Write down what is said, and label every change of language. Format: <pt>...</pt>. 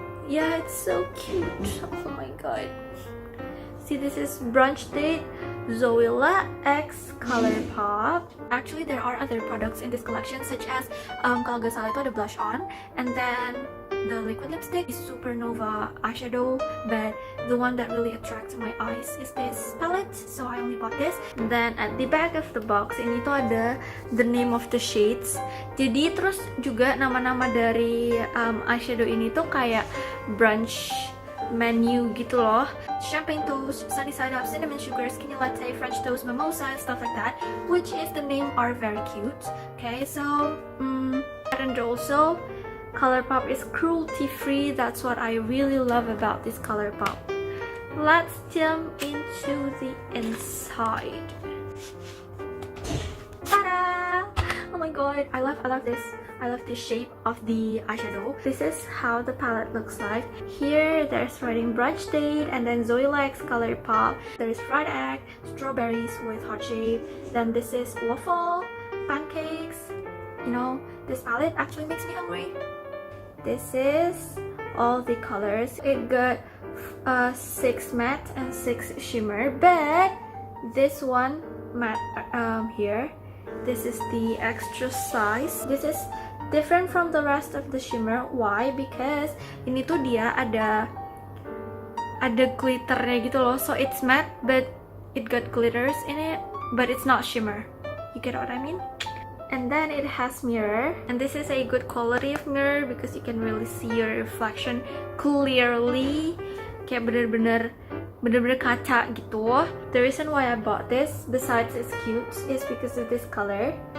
<en>Yeah, it's so cute. Oh my god. See, this is Brunch Date Zoella x ColourPop. Actually, there are other products in this collection, such as</en> <id>kalau nggak salah itu ada</id> <en>blush on, and then the liquid lipstick is Supernova eyeshadow, but the one that really attracts my eyes is this palette, so I only bought this. And then at the back of the box</en> <id>ini tuh ada</id> <en>the name of the shades.</en> <id>Jadi terus juga nama-nama dari eyeshadow ini tuh kayak brunch menu gitu loh.</id> <en>Champagne toast, sunny side up, cinnamon sugar, skinny latte, French toast, mimosa, stuff like that, which is the name are very cute. Okay, so and also ColourPop is cruelty free. That's what I really love about this ColourPop. Let's jump into the inside. Ta-da! Oh my god, I love this. I love the shape of the eyeshadow. This is how the palette looks like. Here there's writing Brunch Date, and then Zoella x ColourPop. There's fried egg, strawberries with heart shape. Then this is waffle, pancakes. You know, this palette actually makes me hungry. This is all the colors. It got 6 matte and 6 shimmer, but this one matte here, this is the extra size. This is different from the rest of the shimmer. Why? Because</en> <id>ini tuh dia ada glitternya gitu loh.</id> <en>So it's matte but it got glitters in it, but it's not shimmer. You get what I mean? And then it has mirror, and this is a good quality of mirror because you can really see your reflection clearly.</en> <id>Kayak bener-bener kaca gitu.</id> <en>The reason why I bought this, besides it's cute, is because of this color.</en>